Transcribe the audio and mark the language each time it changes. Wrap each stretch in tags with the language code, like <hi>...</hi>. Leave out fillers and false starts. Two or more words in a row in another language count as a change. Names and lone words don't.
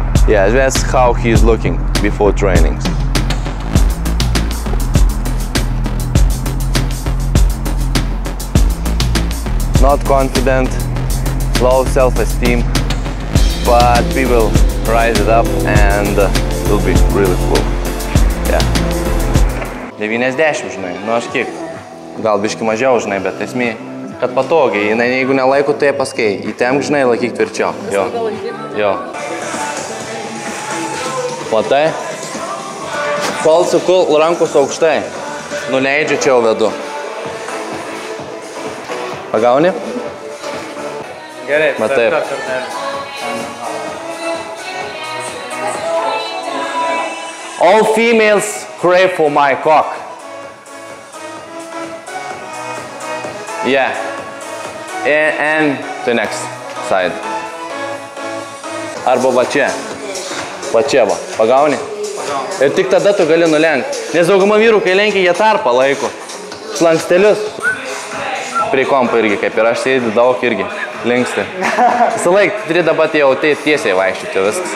<en>Yeah, that's how he's looking before trainings. Not confident, low self-esteem, but we will rise it up and it will be really cool. Yeah. 90,</en> <lt>žinai, nu aš kiek, gal biški mažiau, žinai, bet esmė, kad patogiai, jeigu nelaiku, tai paskai, įtemk, žinai, laikyk tvirčiau. Jo. Jo. Matai? Kol sukul rankos aukštai, nuleidžiu, čia jau vedu. Pagauni? Gerai, taip.</lt> <en>All females crave for my cock. Yeah. And the next side.</en> <lt>Arba va čia. Va čia va. Pagauni? Ir tik tada tu gali nulenkti. Nes dauguma vyrų, kai lenkia, jie tarpą laiko. Slankstelius. Prie kompo irgi, kaip ir aš sėdi daug irgi. Linksti. Visą laiką turi dabar jau tiesiai vaikščioti viskas.</lt>